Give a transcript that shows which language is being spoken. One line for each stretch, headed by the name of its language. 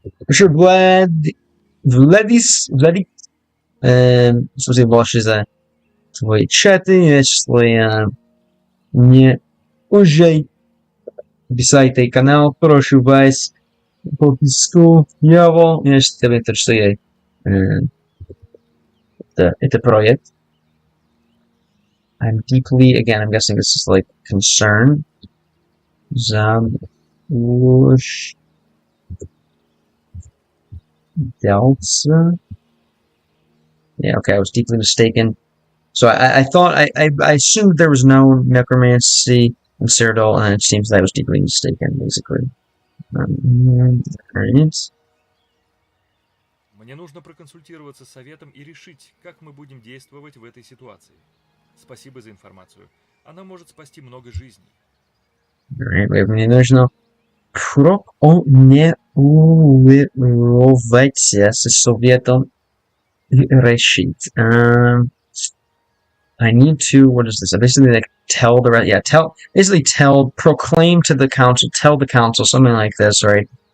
Russian: Sure, Владис, спасибо большое за твои чаты. Если не уже писайте канал, прошу вас подписку его, если тебе интересует это проект.
English: I'm deeply, again, I'm guessing this is like concern.
Russian: Заблуждался.
English: Yeah, okay, I was deeply mistaken. So I thought, I assumed there was no necromancy in Cyrodiil, and it seems that I was deeply mistaken, basically. Alright.
Russian: Мне нужно проконсультироваться с советом и решить, как мы будем действовать в этой ситуации. Спасибо за информацию. Она может спасти много жизней. Alright, мне нужно проконсультироваться с советом и решить.
English: I need to, what is this? I basically like tell the, yeah, basically proclaim to the council, tell the council, something like this, right?